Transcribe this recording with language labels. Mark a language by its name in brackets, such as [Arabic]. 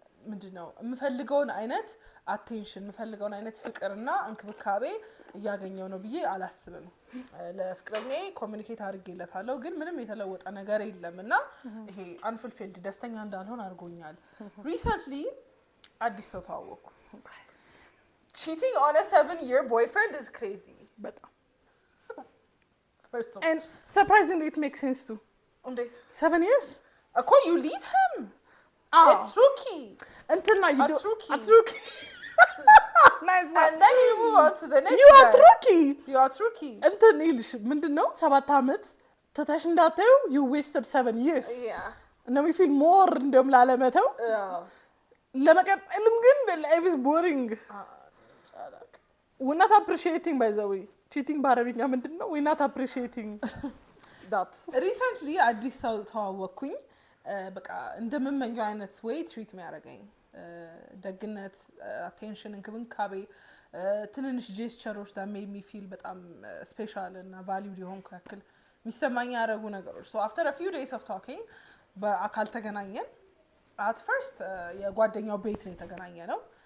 [Amharic] ምንድነው የምፈልገውን አይነት አቴንሽን የምፈልገውን አይነት ፍቅርና እንክብካቤ እያገኘው ነው ብዬ አላስብም ለፍቅረኛዬ ኮሙኒኬት አድርጌለታለሁ ግን ምንም የተለወጠ ነገር የለምና ይሄ unfulfilled ደስተኛ እንዳልሆን አድርጎኛል recently አዲስ ሰው ተዋወቅኩ [English] cheating on a 7-year boyfriend is crazy [Amharic] በጣም [English] first of and surprisingly it makes sense too [Amharic] እንዴት [English] 7 years እኮ you leave him it's rookie [Amharic] እንትና [English] you do rookie nice and then you move on to the next you are rookie [Amharic] እንትን ይልሽ ምንድነው 7 አመት ተታሽ እንዳታዩ [English] you wasted 7 years yeah and we feel more [Amharic] እንደም ላለመተው ለመቀጠልም ግን [English] life is boring we're not appreciating by the way cheating [Amharic] በአረብኛ ምንድነው [English] we're not appreciating that [Amharic] recently አዲስ ሰው ተዋወቅኩኝ በቃ እንደምመኘው አይነት way treat የሚያደርገኝ ደግነት attention እንክብካቤ ትንንሽ ጀስቸሮች [English] that made me feel [Amharic] በጣም ስፔሻል እና valued የሆንኩ ያክል የሚሰማኝ ያደረጉ ነገሮች [English] so after a few days of talking [Amharic] በአካል ተገናኘን at first የጓደኛው ቤት ነው የተገናኘነው